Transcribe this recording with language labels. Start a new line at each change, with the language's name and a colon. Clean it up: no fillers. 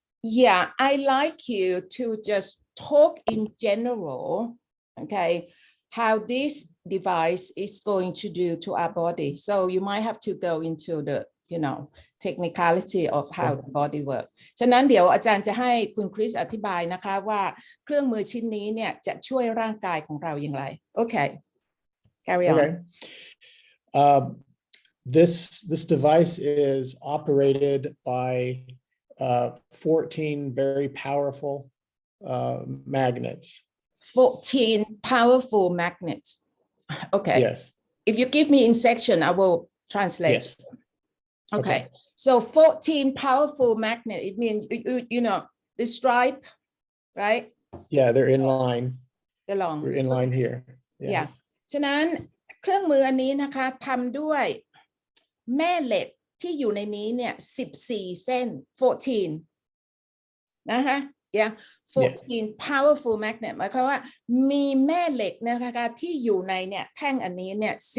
English: Yeah, I like you to just talk in general, okay, how this device is going to do to our body. So you might have to go into the, technicality of how the body works.
Thai: ฉะนั้นเดี๋ยวอาจารย์จะให้คุณคริสอธิบายนะคะว่าเครื่องมือชิ้นนี้เนี่ยจะช่วยร่างกายของเราอย่างไร
English: Okay, carry on. Okay. This device is operated by 14 very powerful magnets. 14 powerful magnets. Okay. Yes. If you give me in section, I will translate. Yes. Okay. So 14 powerful magnet. It means the stripe, right? Yeah, they're in line. They're long. We're in line here. Yeah.
Thai: ฉะนั้นเครื่องมืออันนี้นะคะทำด้วยแม่เหล็กที่อยู่ในนี้เนี่ย14 เส้น 14 นะคะ
English: yeah 14 powerful magnet
Thai: หมายความว่ามีแม่เหล็กนะคะที่อยู่ในเนี่ยแท่งอันนี้เนี่ย